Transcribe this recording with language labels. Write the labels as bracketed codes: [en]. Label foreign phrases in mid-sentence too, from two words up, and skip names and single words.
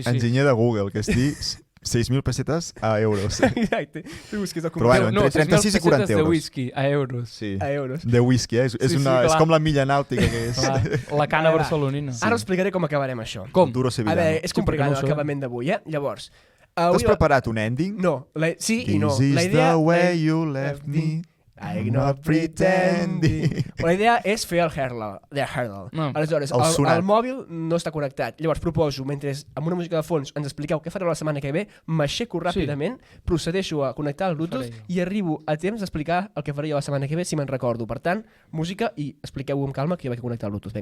[ca] Enginyer de Google, que es diu 6.000 pessetes a euros. Exacte. Tu busques el Però bueno, no, entre 36 i 40 de euros. whisky a euros. Sí. a euros. De whisky, és Sí, una, és clar. com la milla nàutica que és. Clar, la cana Ara, barcelonina. Ara us explicaré com acabarem això. Com? Duro A sevillano. veure, és Sí, perquè complicat no ho sabem. l'acabament d'avui, Llavors, T'has preparat un ending? No, sí i no. [en] This [ca] La [en] is [ca] idea... [en] the way you left me. I'm not pretending. [ca] La idea és fer el Hurdle. No. Aleshores, El sonat. el mòbil no està connectat. Llavors proposo, mentre amb una música de fons ens expliqueu què fareu la setmana que ve, m'aixeco ràpidament, procedeixo a connectar el Bluetooth Faré jo. i arribo a temps d'explicar el que faré jo la setmana que ve si me'n recordo. Per tant, música i expliqueu-ho amb calma que jo vaig a connectar el Bluetooth.